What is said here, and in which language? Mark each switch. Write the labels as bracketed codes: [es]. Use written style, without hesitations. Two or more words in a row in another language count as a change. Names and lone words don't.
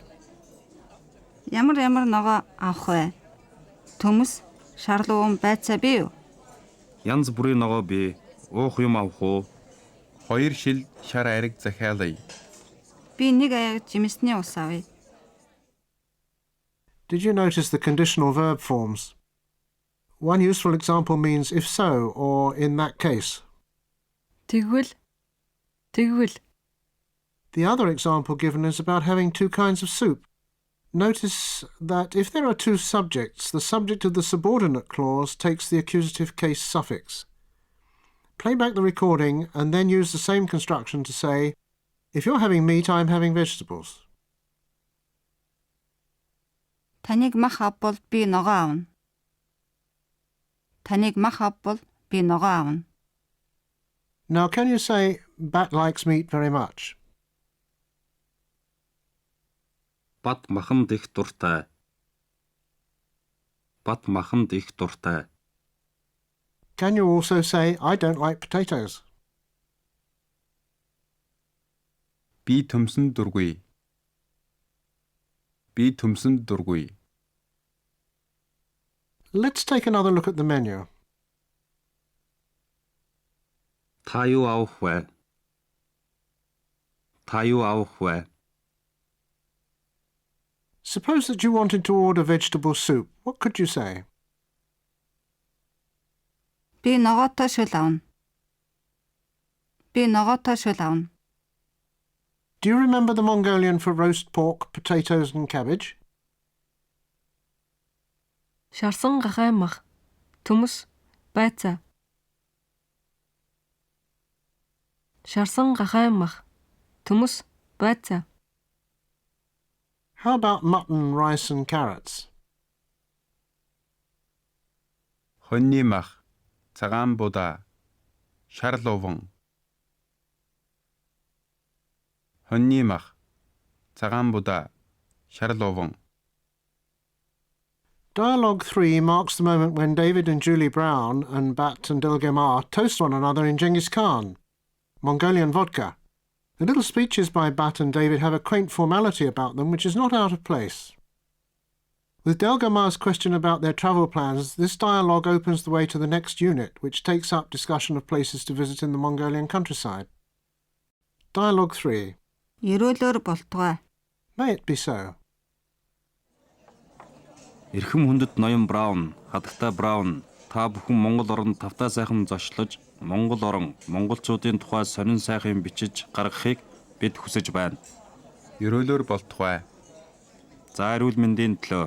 [mn] Ямар ногоо авах вэ? Төмөс, шарлуун байцаа бий юу? Янз бүрийн ногоо бий. Уух юм авах уу? 2 шил шар ариг захиалъя. Би нэг аяг жимсний ус авъя. [en] Did you notice the conditional verb forms? One useful example means if so or in that case. [mn] Тэгвэл. [en] The other example given is about having 2 kinds of soup. Notice that if there are 2 subjects, the subject of the subordinate clause takes the accusative case suffix. Play back the recording and then use the same construction to say, if you're having meat, I'm having vegetables. [mn] Таныг мах авбал би ногоо авна. Таныг мах авбал би ногоо авна. [en] Now, can you say, Bat likes meat very much? [mn] Бат маханд их дуртай. Бат маханд их дуртай. [en] Can you also say, I don't like potatoes? [mn] Би төмсөн дургүй. Би төмсөн дургүй. [en] Let's take another look at the menu. [mn] Та юу авах вэ? Та юу авах вэ? [en] Suppose that you wanted to order vegetable soup. What could you say? [mn] Би ногоотой шүл авна. Би ногоотой шүл авна. [en] Do you remember the Mongolian for roast pork, potatoes and cabbage? [mn] Шарсан гахай мах. Төмөс, байцаа. Шарсан гахай мах. Төмөс, байцаа. [en] How about mutton, rice and carrots? [mn] Хоньны мах, цагаан будаа, шар луван. Хоньны мах, цагаан будаа, шар луван. [en] Dialogue 3 marks the moment when David and Julie Brown and Bat and Dilgemar toast one another in Genghis Khan, Mongolian vodka. The little speeches by Bat and David have a quaint formality about them which is not out of place. With Delgamar's question about their travel plans, this dialogue opens the way to the next unit, which takes up discussion of places to visit in the Mongolian countryside. Dialogue 3. [mn] Ерөөлөөр болтугай. [en] May it be so. [mn] Эрхэм хүндэт ноён Браун, хадагтай Браун, та бүхэн Монгол оронд тавтай сайхан зочлож, Монгол орон, монголчуудын тухай сонин сайхан бичиж гаргахыг бид хүсэж байна. Ерөөлөөр болтугай. За эрүүл мэндийн төлөө.